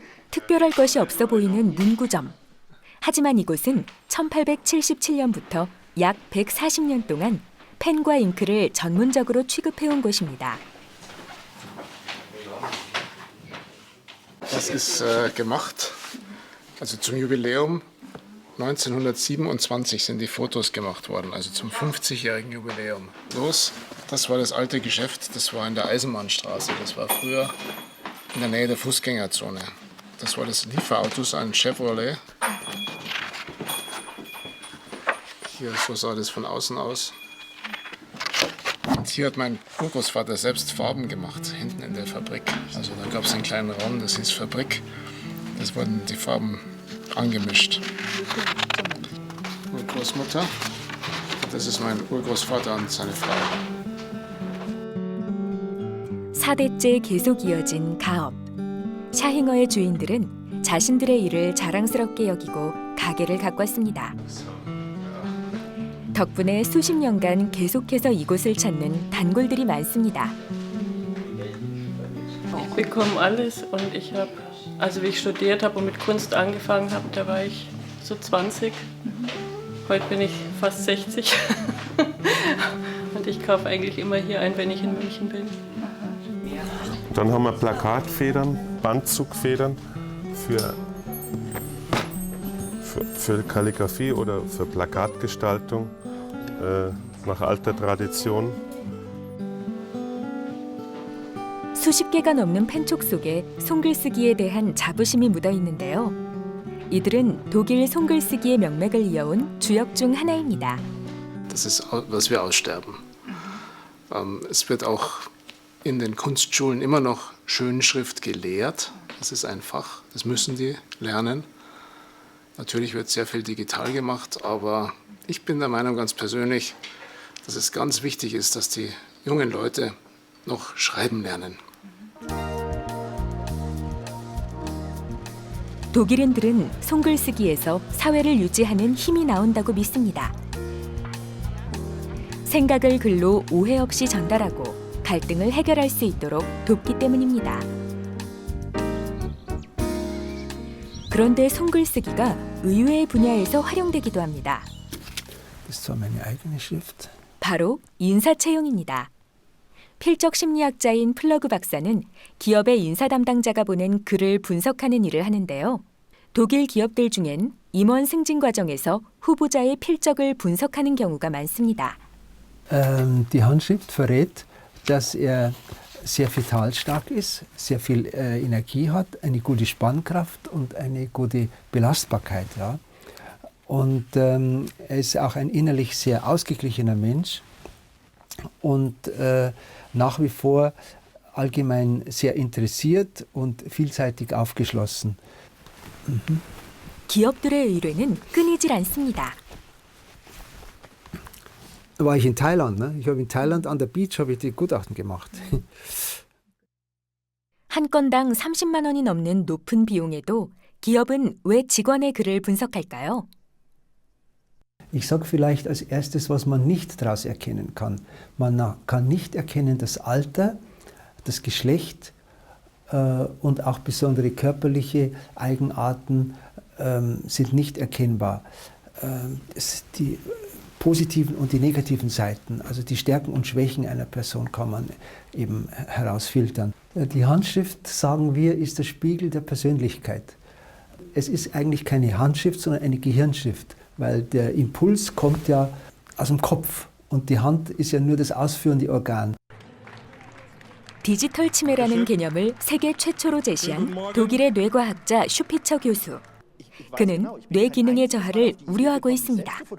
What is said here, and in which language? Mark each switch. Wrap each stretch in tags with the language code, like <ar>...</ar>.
<ko>특별할 것이 없어 보이는 문구점. 하지만 이곳은 1877년부터 약 140년 동안 펜과 잉크를 전문적으로 취급해온 곳입니다.</ko> <de>Das ist gemacht, also zum Jubiläum 1927 sind die Fotos gemacht worden, also zum 50-jährigen Jubiläum. Das war das alte Geschäft, das war in der Eisenbahnstraße, das war früher in der Nähe der Fußgängerzone. Das war das Lieferautos, ein Chevrolet. Hier, so sah das von außen aus. Und hier hat mein Urgroßvater selbst Farben gemacht, hinten in der Fabrik. Also da gab es einen kleinen Raum, das hieß Fabrik. Das wurden die Farben angemischt. Urgroßmutter, das ist mein Urgroßvater und seine Frau.</de> <ko>4대째 계속 이어진 가업. 샤힝어의 주인들은 자신들의 일을 자랑스럽게 여기고 가게를 가꿨습니다. 덕분에 수십 년간 계속해서 이곳을 찾는 단골들이 많습니다.</ko> <de>Ich bekomme alles und ich habe, also wie ich studiert habe und mit Kunst angefangen habe, da war ich so 20. Heute bin ich fast 60 und ich kaufe eigentlich immer hier ein, wenn ich in München bin. Dann haben wir Plakatfedern, Bandzugfedern für Kalligrafie oder für Plakatgestaltung nach alter Tradition.</de> <ko>수십 개가 넘는 펜촉 속에 손글쓰기에 대한 자부심이 묻어 있는데요. 이들은 독일 손글쓰기의 명맥을 이어온 주역 중 하나입니다.</ko> <de>Das ist, was wir aussterben. Es wird auch in den Kunstschulen immer noch Schönschrift gelehrt. Das ist ein Fach, das müssen die lernen. Natürlich wird sehr viel digital gemacht, aber ich bin der Meinung ganz persönlich, dass es ganz wichtig ist, dass die jungen Leute noch schreiben lernen.</de> <ko>독일인들은 손글쓰기에서 사회를 유지하는 힘이 나온다고 믿습니다. 생각을 글로 오해 없이 전달하고 갈등을 해결할 수 있도록 돕기 때문입니다. 그런데 손글쓰기가 의외의 분야에서 활용되기도 합니다. 바로 인사채용입니다. 필적 심리학자인 플러그 박사는 기업의 인사 담당자가 보낸 글을 분석하는 일을 하는데요. 독일 기업들 중엔 임원 승진 과정에서 후보자의 필적을 분석하는 경우가 많습니다.</ko> <de>Die Handschrift verrät, dass er sehr vitalstark ist, sehr viel Energie hat, eine gute Spannkraft und eine gute Belastbarkeit. Ja. Und er ist auch ein innerlich sehr ausgeglichener Mensch und nach wie vor allgemein sehr interessiert und vielseitig aufgeschlossen.</de> <ko>기업들의 의뢰는 끊이질 않습니다.</ko> <de>Da war ich in Thailand. Ne? Ich habe in Thailand an der Beach habe ich die Gutachten gemacht.</de> <ko>한 건당 30만 원이 넘는 높은 비용에도 기업은 왜 직원의 글을 분석할까요?</ko> <de>Ich sage vielleicht als erstes, was man nicht daraus erkennen kann. Man kann nicht erkennen, das Alter, das Geschlecht und auch besondere körperliche Eigenarten sind nicht erkennbar. Die positiven und die negativen Seiten, also die Stärken und Schwächen einer Person kann man eben herausfiltern. Die Handschrift, sagen wir, ist der Spiegel der Persönlichkeit. Es ist eigentlich keine Handschrift, sondern eine Gehirnschrift, weil der Impuls kommt ja aus dem Kopf und die Hand ist ja nur das ausführende Organ.</de> <ko>디지털 치매라는 개념을 세계 최초로 제시한 독일의 뇌과학자 슈피처 교수. 그는 뇌 기능의 저하를 우려하고 있습니다.</ko>